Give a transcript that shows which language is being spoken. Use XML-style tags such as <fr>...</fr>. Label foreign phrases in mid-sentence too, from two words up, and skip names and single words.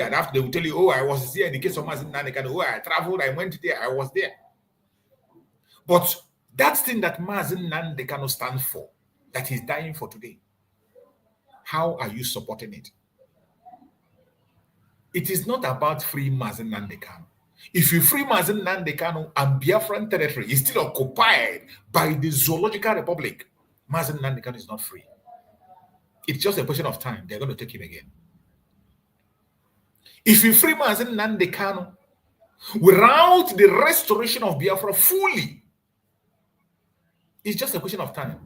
<en>And after they will tell you, oh, I was there in the case of Mazi Nnamdi Kanu, oh, I traveled, I went there, I was there. But that thing that Mazi Nnamdi Kanu stands for, that he's dying for today, how are you supporting it? It is not about free Mazi Nnamdi Kanu. If you free Mazi Nnamdi Kanu and Biafran territory is still occupied by the Zoological Republic, Mazi Nnamdi Kanu is not free. It's just a question of time. They're going to take him again. If you free Mazi Nnamdi Kanu without the restoration of Biafra fully, it's just a question of time.</en>